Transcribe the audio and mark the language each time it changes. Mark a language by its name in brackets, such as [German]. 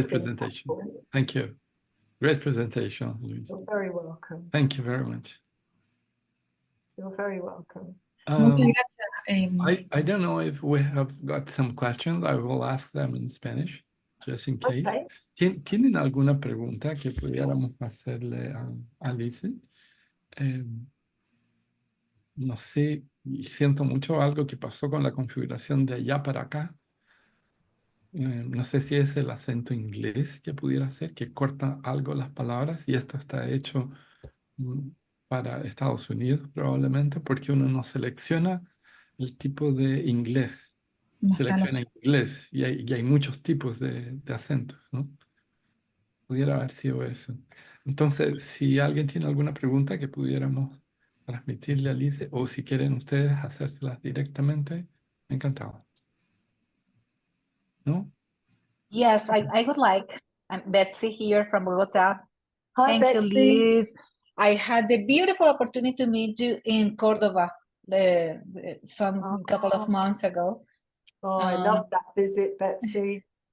[English] it's been presentation. helpful. Thank you. Great presentation, Lise. You're very welcome. Thank you very much. You're very welcome. [Spanish] Muchas gracias. [English] I don't know if we have got some questions. I will ask them in Spanish, just in case. Okay. [Spanish] ¿Tienen alguna pregunta que pudiéramos hacerle a Lise? No sé, y siento mucho algo que pasó con la configuración de allá para acá. No sé si es el acento inglés que pudiera ser, que corta algo las palabras, y esto está hecho para Estados Unidos probablemente, porque uno no selecciona el tipo de inglés. No está Selecciona inglés y hay muchos tipos de acentos, ¿no? Pudiera haber sido eso. Entonces, si alguien tiene alguna pregunta que pudiéramos transmitirle a Lise, o si quieren ustedes hacérselas directamente, encantado. ¿No? [English] Yes, I would like. I'm Betsy here from Bogota. Hi, Thank Betsy. you, Liz. I had the beautiful opportunity to meet you in Cordova some couple of months ago. Oh, I love that visit, Betsy.